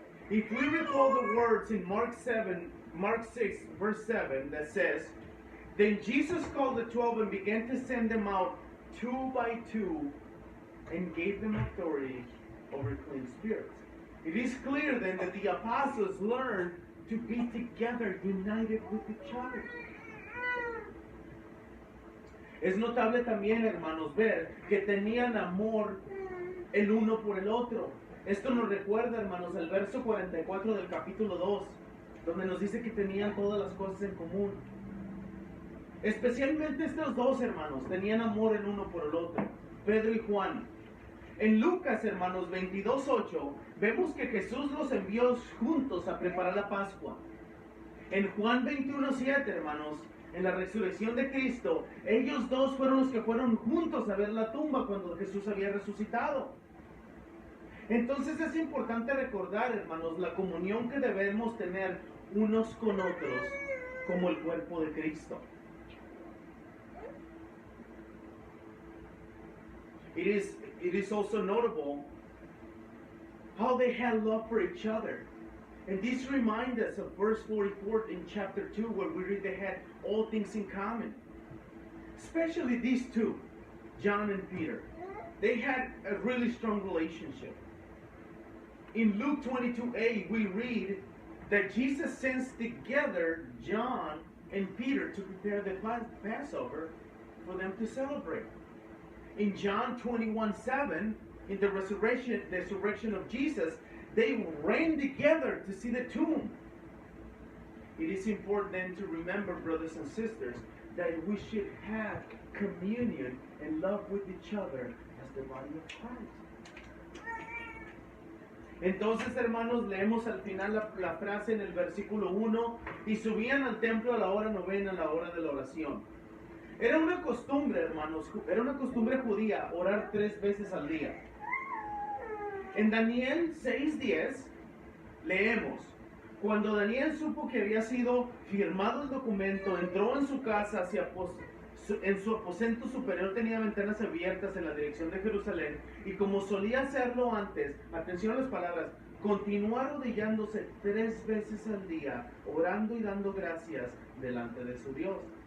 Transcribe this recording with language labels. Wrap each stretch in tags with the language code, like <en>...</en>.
<en>If we recall the words in Mark 6, verse 7, that says, then Jesus called the 12 and began to send them out 2 by 2 and gave them authority over clean spirits. It is clear then that the apostles learned to be together, united with each other.</en> <es>Es notable también, hermanos, ver que tenían amor el uno por el otro. Esto nos recuerda, hermanos, el verso 44 del capítulo 2, donde nos dice que tenían todas las cosas en común. Especialmente estos dos hermanos tenían amor el uno por el otro, Pedro y Juan. En Lucas, hermanos, 22:8, vemos que Jesús los envió juntos a preparar la Pascua. En Juan 21:7, hermanos, en la resurrección de Cristo, ellos dos fueron los que fueron juntos a ver la tumba cuando Jesús había resucitado. Entonces es importante recordar, hermanos, la comunión que debemos tener unos con otros como el cuerpo de Cristo.</es> <en>It is also notable how they had love for each other. And this reminds us of verse 44 in chapter 2, where we read they had all things in common. Especially these two, John and Peter. They had a really strong relationship. In Luke 22:8, we read that Jesus sends together John and Peter to prepare the Passover for them to celebrate. In John 21:7, in the resurrection of Jesus, they ran together to see the tomb. It is important then to remember, brothers and sisters, that we should have communion and love with each other as the body of Christ.</en> <es>Entonces, hermanos, leemos al final la frase en el versículo 1, y subían al templo a la hora novena, a la hora de la oración. Era una costumbre, hermanos, era una costumbre judía orar 3 veces al día. En Daniel 6:10 leemos, cuando Daniel supo que había sido firmado el documento, entró en su casa, en su aposento superior tenía ventanas abiertas en la dirección de Jerusalén, y como solía hacerlo antes, atención a las palabras, continuó arrodillándose 3 veces al día, orando y dando gracias delante de su Dios.</es>